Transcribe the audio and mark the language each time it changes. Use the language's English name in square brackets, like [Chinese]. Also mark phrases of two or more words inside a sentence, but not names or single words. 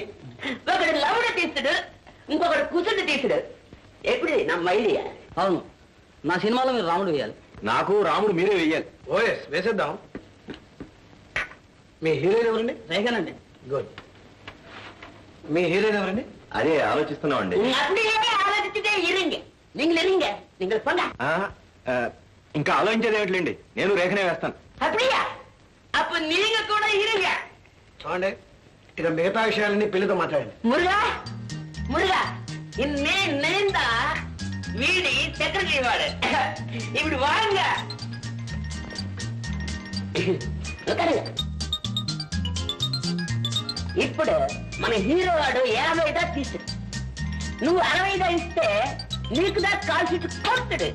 [Telugu] ఒకడు లవుడ తీస్తుడు, ఇంకొకడు కుసుడు తీస్తుడు. ఎప్పుడు నా మైలియా? అవును, నా సినిమాలో మీరు రాముడు వేయాలి. నాకు రాముడు మీరే వెయ్యాలి. ఓఎస్ వేసేద్దాం. మీ హీరోయిన్ ఎవరండి? రేఖనండి. గుడ్. మీ హీరోయిన్ ఎవరండి? అదే ఆలోచిస్తున్నామండి. [Tamil] அப்படியே ஆலோசிச்சுட்டே இருங்க. நீங்கள் இருங்க. நீங்கள் போங்க. [Telugu] ఇంకా ఆలోచించేది ఏమిటండి, నేను రేఖనే వేస్తాను. [Tamil] அப்படியா? அப்ப நீங்க கூட இருங்க. [Telugu] చూడండి, ఇక మిగతా విషయాలన్నీ పెళ్లితో మాట్లాడండి. [Tamil] முருகா முருகா நேர்ந்தா வீடு செக்ரட்டரி వాడు. [Telugu] ఇప్పుడు వాంగ ఇప్పుడు మన హీరో వాడు 50 తీసు, నువ్వు 60 ఇస్తే నీకు దా కాల్ షీట్ కొడుతుడు.